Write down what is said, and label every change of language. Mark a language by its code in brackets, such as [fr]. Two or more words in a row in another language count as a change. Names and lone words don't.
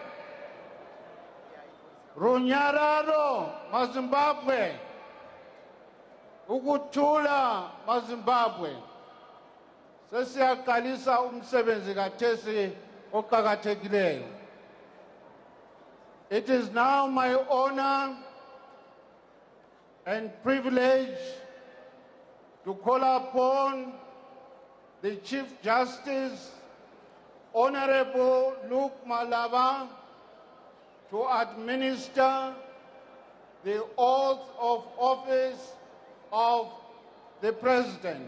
[nd] Runyararo maZimbabwe ukuthula maZimbabwe sesiyaqalisa umsebenzi kaThesi oqhakathekileyo. [en] It is now my honor and privilege to call upon the Chief Justice, Honorable Luke Malaba, to administer the oath of office of the President.